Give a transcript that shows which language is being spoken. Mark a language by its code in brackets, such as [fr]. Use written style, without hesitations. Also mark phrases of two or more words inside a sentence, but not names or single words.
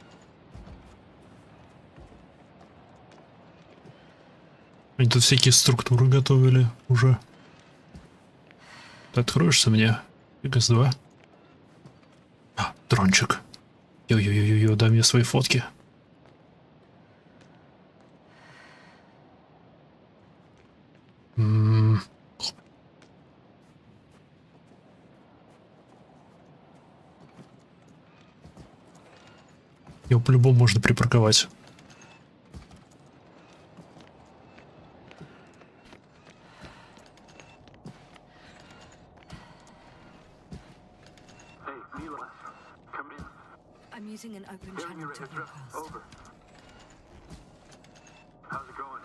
[ru] Они тут всякие структуры готовили уже. Ты откроешься мне? X2. А, дрончик. Йо-йо-йо-йо, дай мне свои фотки. Его по-любому можно припарковать. [en] Hey, Milos, come in. I'm using an open Hearing your channel to address. broadcast. Over. How's it going?